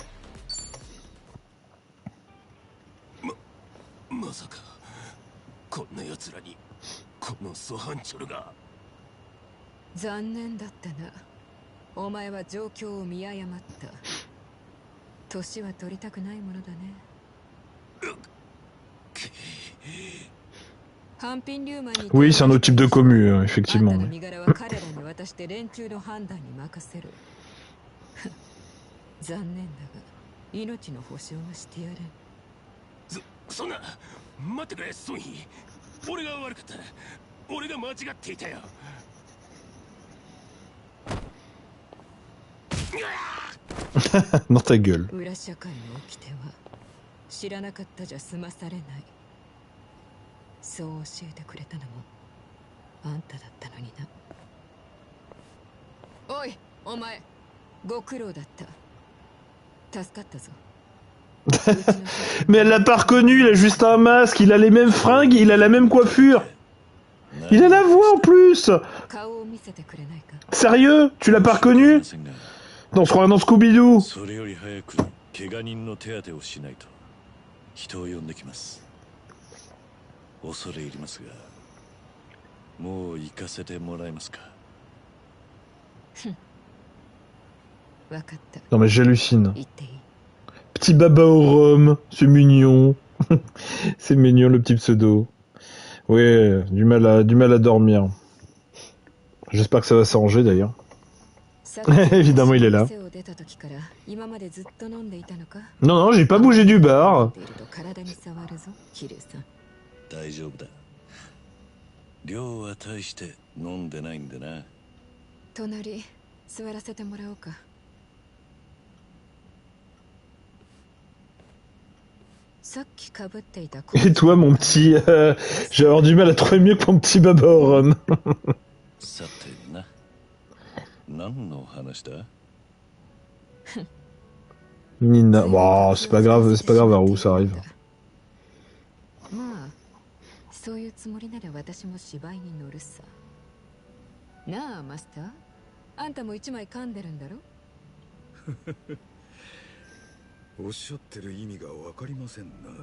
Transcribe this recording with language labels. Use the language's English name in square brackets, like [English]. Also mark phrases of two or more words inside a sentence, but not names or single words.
[Japanese] まさかこんな奴らにこのソハンチョルが。残念だったな。お前は状況を見誤った。年は取りたくないものだね。ハンピンリューマンに [French] Oui, c'est un autre type de commu, [Japanese] あん [French] effectivement. [Japanese] たの身柄は彼らに渡して連中の判断に任せる。残念だが命の保証はしてやれん。そんな待ってくれソンヒ。俺が悪かった。俺が間違っていたよ。 [French] Dans ta gueule. [Japanese] 裏社会の掟は知らなかったじゃ済まされない。そう教えてくれたのもあんただったのにな。おいお前、ご苦労だった。助かったぞ。 [French] Mais elle l'a pas reconnu, il a juste un masque, il a les mêmes fringues, il a la même coiffure. Il a la voix en plus. [Japanese] 顔を見せてくれないか。 [French] Sérieux? Tu l'as pas reconnu? Non, on se croirait dans Scooby-Doo. [Japanese] それより早く怪我人の手当てをしないと人を呼んできます。恐れ入りますが、もう行かせてもらえますか。わかった。 [French] Non mais j'hallucine. [Japanese] 言っていい。 [French] Petit baba au rhum, c'est mignon. C'est mignon le petit pseudo. Ouais, du mal à dormir. J'espère que ça va s'arranger d'ailleurs. Évidemment, il est là. [Japanese] 今までずっと飲んでいたのか。 [French] Non, non, j'ai pas bougé du bar. [Japanese] 体に触るぞ、キリュウさん。大丈夫だ。量は大して飲んでないんでな。隣座らせてもらおうか。さっきかぶっていた。 [French] Et toi, mon petit, j'ai avoir du mal à trouver mieux que mon petit baba au rhum. [Japanese] さてな。何の話だ？ [French] Nina, bah, c'est pas grave, Haru, ça arrive. [Japanese] まあ、そういうつもりなら私も芝居に乗るさ。なあ、マスター。あんたも一枚噛んでるんだろ？おっしゃってる意味がわかりませんな。